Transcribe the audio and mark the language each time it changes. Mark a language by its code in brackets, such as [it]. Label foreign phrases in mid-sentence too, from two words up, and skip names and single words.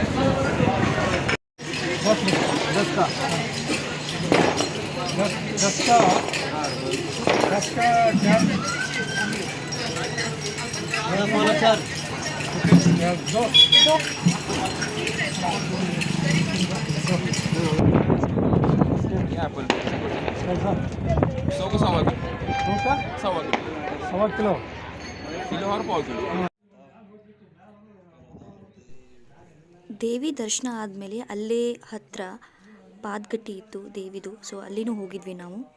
[hi] 10 का क्या दो सौ का सवा दो का सवा 1.25 किलो किलो और पाव किलो [kn] ದೇವಿ ದರ್ಶನ ಆದಮೇಲೆ ಅಲ್ಲೇ ಹತ್ತಿರ ಪಾದಗಟ್ಟಿ ಇತ್ತು ದೇವಿದು, ಸೊ ಅಲ್ಲಿನೂ ಹೋಗಿದ್ವಿ ನಾವು.